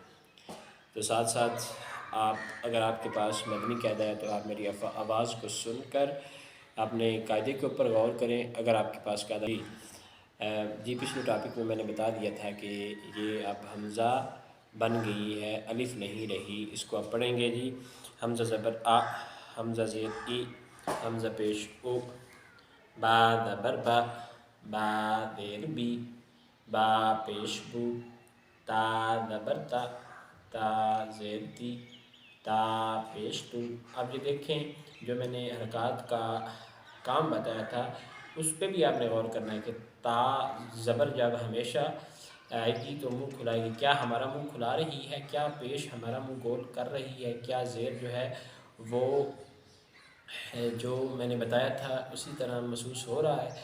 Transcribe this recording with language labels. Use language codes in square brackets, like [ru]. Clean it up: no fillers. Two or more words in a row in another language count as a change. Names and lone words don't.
[ur] تو ساتھ ساتھ اگر آپ کے پاس مدنی قاعدہ ہے تو آپ میری آواز کو سن کر اپنے قاعدے کے اوپر غور کریں۔ اگر آپ کے پاس قاعدہ جی پچھلے ٹاپک میں نے بتا دیا تھا کہ یہ اب حمزہ بن گئی ہے، الف نہیں رہی، اس کو آپ پڑھیں گے۔ جی حمزہ زبر آ، حمزہ زیر ای، حمزہ پیش او، با زبر با، با زیر بی، با پیش بو، تا زبر تا، تا زیر تی، تا پیش تو۔ اب یہ دیکھیں جو میں نے حرکات کا کام بتایا تھا اس پہ بھی آپ نے غور کرنا ہے کہ تا زبر جب ہمیشہ آئے گی تو منہ کھلائے گی، کیا ہمارا منہ کھلا رہی ہے، کیا پیش ہمارا منہ گول کر رہی ہے، کیا زیر جو ہے وہ جو میں نے بتایا تھا اسی طرح محسوس ہو رہا ہے۔